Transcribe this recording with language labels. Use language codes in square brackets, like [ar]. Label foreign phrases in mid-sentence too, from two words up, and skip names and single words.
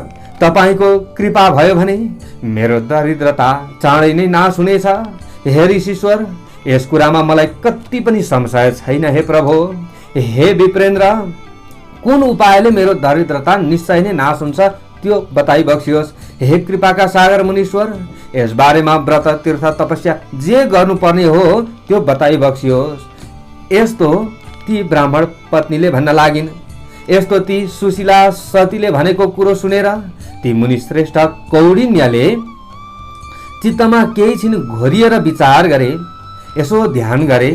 [ne] तपाईको कृपा भयो भने मेरो दरिद्रता चाँडै नै नाश हुनेछ। हे ऋषिश्वर, यस कुरामा मलाई कति पनि संशय छैन। हे प्रभु, हे विप्रेन्द्र, कुन उपायले मेरो दरिद्रता निश्चय नै नाश हुन्छ त्यो बताइ बक्सियोस्। हे कृपाका सागर मुनीश्वर, यस बारेमा व्रत तीर्थ तपस्या जे गर्नुपर्ने हो त्यो बताइ बक्सियोस्। यस्तो ती ब्राह्मण पत्नीले भन्न लागिन्। यस्तो ती सुशीला सतीले भनेको कुरो सुनेर ती मुनिश्रेष्ठ कौडिन्यले चित्तमा केही छिन घोरिएर विचार गरे, यसो ध्यान गरे।